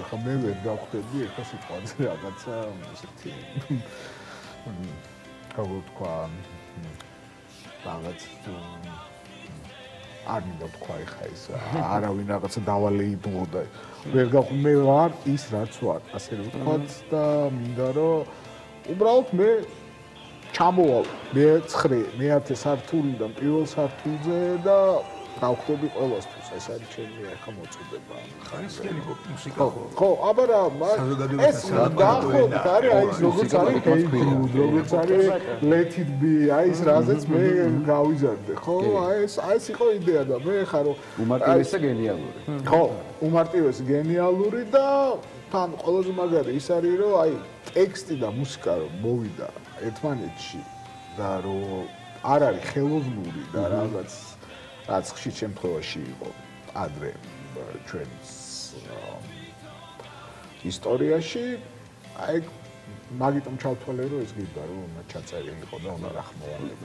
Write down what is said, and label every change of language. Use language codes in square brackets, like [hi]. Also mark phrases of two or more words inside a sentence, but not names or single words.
[ka] ხა მე ვერ გავხდები ეხა სიტყვაზე რაღაცა ისეთი როგორ თქვა რაღაც არ მინდა თქვა ეხა ეს არავინ რაღაცა დავალეიბლო და ვერ მე ვარ ის რაც ვარ ასე რომ ვთქვათ და მინდა რომ უბრალოდ მე ჩამოვალ მე-9 სართულიდან პირველ სართულზე და გავხდები ყველასთვის ეს არის ჩემი ახლა მოწოდება ხარისხიანი მუსიკა ხო აბა რა ეს დაახლოებით არის აი ეს როგორც არის როგორც არის [en] let it be [ka] აი ეს რაზეც მე გავიზარდე ხო აი ეს იყო იდეა და მე ხარ რომ უმარტივესი და გენიალური ხო უმარტივესი გენიალური და თან ყველაზე მაგარი ის არის რომ აი ტექსტი და მუსიკა რომ მოვიდა ერთმანეთში და რომ არ არის ხელოვნური და რაღაც რაც ხშირ შემთხვევაში იყო ადრე ჩვენს ისტორიაში აი მაგიტომ ჩავთვალე რომ ეს გიდა რომ ჩაწერილი იყო და უნდა რახმოვანები